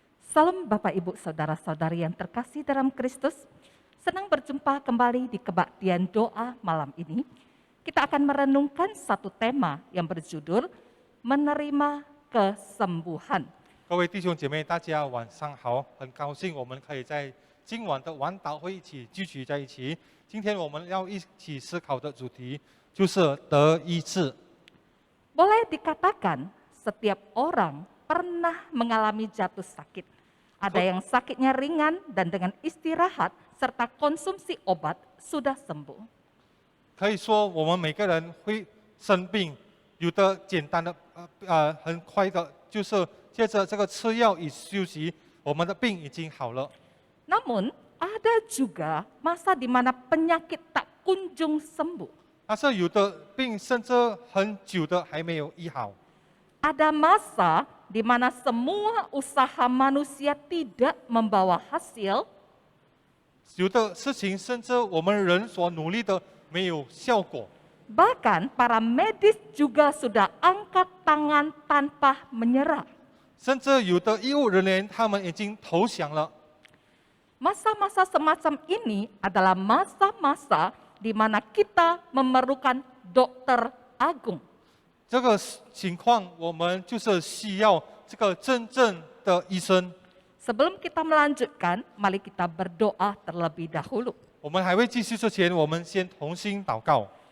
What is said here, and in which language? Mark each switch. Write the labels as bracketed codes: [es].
[id] Salam Bapak Ibu Saudara-saudari yang terkasih dalam Kristus. Senang berjumpa kembali di kebaktian doa malam ini. Kita akan merenungkan satu tema yang berjudul Menerima Kesembuhan. [zh] 各位弟兄姐妹，大家晚上好！很高兴我们可以在今晚的晚祷会一起聚集在一起。今天我们要一起思考的主题就是得医治。 [id] Boleh dikatakan setiap orang pernah mengalami jatuh sakit. Ada yang sakitnya ringan dan dengan istirahat serta konsumsi obat sudah sembuh. [zh] 可以说我们每个人会生病，有的简单的很快的，就是借着这个吃药与休息，我们的病已经好了。 [id] Namun ada juga masa di mana penyakit tak kunjung sembuh. [zh] 但是有的病甚至很久的还没有医好。 [id] Ada masa di mana semua usaha manusia tidak membawa hasil. [zh] 有的事情甚至我们人所努力的没有效果。 [id] Bahkan para medis juga sudah angkat tangan tanpa menyerah. [zh] 甚至有的医务人员他们已经投降了。 [id] Masa-masa semacam ini adalah masa-masa di mana kita memerlukan dokter agung. [zh] 这个情况我们就是需要这个真正的医生。 [id] Sebelum kita melanjutkan, mari kita berdoa terlebih dahulu. [zh] 我们还未继续之前，我们先同心祷告。